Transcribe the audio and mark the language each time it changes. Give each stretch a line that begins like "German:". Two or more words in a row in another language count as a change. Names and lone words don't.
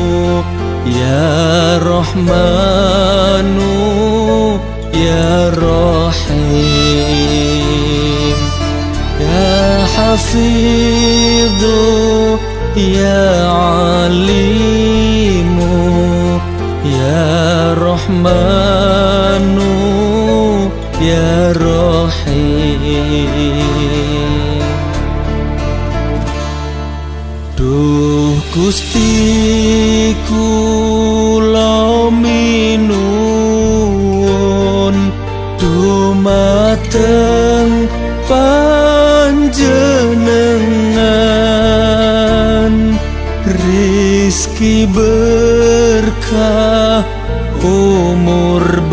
Arabic: يا رحمن يا رحيم يا حفيظ يا عليم يا رحمن يا رحيم.
Javanese: Duh Gusti kula minuwun dumateng panjenengan, rizki berkah, umur